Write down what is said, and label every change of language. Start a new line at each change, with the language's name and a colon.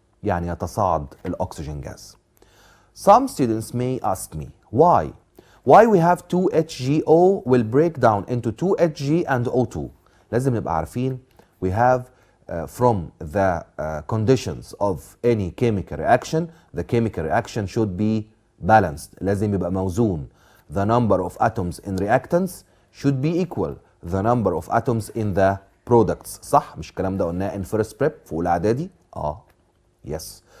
Arabic: يعني يتصاعد الأكسجين gas.
English: Some students may ask me, why? Why we have 2HgO will break down into 2Hg and O2.
Arabic: لازم نبقى عارفين
English: we have from the conditions of any chemical reaction, the chemical reaction should be balanced.
Arabic: لازم يبقى موزون.
English: The number of atoms in reactants should be equal the number of atoms in the products.
Arabic: صح؟ مش الكلام ده قلناه
English: in first prep
Arabic: في أولى إعدادي؟ Yes.